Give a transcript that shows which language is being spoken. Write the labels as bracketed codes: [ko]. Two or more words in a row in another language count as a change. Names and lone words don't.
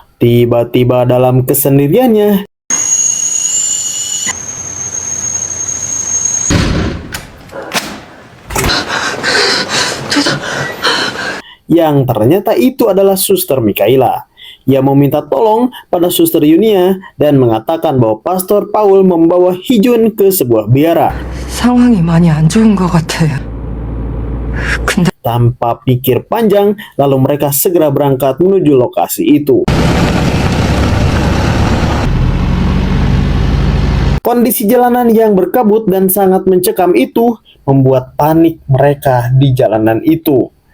[id] Tiba-tiba dalam kesendiriannya, yang ternyata itu adalah Suster Mikaela. Ia meminta tolong pada Suster Yunia dan mengatakan bahwa Pastor Paul membawa Hee-jun ke sebuah biara. [ko] 상황이 많이 안 좋은 것 같아요. 근데 [id] Tanpa pikir panjang, lalu mereka segera berangkat menuju lokasi itu. Kondisi jalanan yang berkabut dan sangat mencekam itu membuat panik mereka di jalanan itu.